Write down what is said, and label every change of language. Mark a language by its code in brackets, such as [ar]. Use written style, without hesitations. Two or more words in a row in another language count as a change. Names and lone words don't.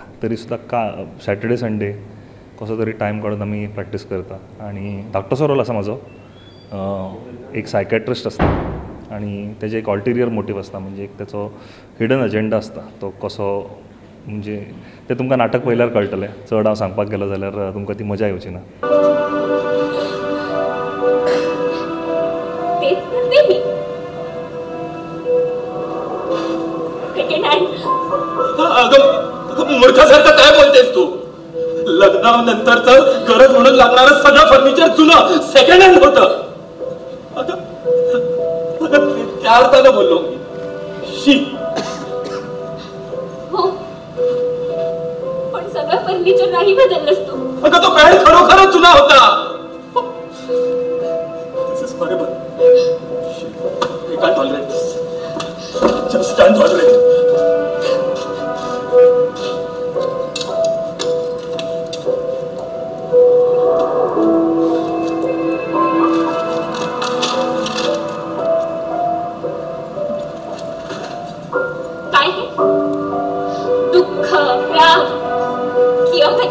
[kok] तरी सुद्दां [en] Saturday Sunday [kok] कसो तरी टायम काडून आमी प्रॅक्टीस करता. आनी धाकटोसो रोल आसा म्हाजो. एक सायकॅट्रिस्ट आसता आनी तेजे एक [en] ulterior motive [kok] आसता म्हणजे एक तेचो [en] hidden agenda [kok] आसता. तो कसो म्हणजे तें तुमकां नाटक पळयल्यार कळटलें. चड हांव सांगपाक गेलो जाल्यार तुमकां ती मजा येवची ना. [mr] मूर्खासारखं काय बोलतेस तू? लग्नानंतरचं गरज म्हणून लागणारं सगळं फर्निचर जुनं [en] second hand [mr] होतं. त्या अर्थानं बोललो. हो पण सगळं फर्निचर नाही बदललंस तू. अगं तो पॅड खरोखरच जुना होता. बरोबर. [en] I can't tolerate this. Just can't tolerate it. [mr] काय हे दुःख राग किंवा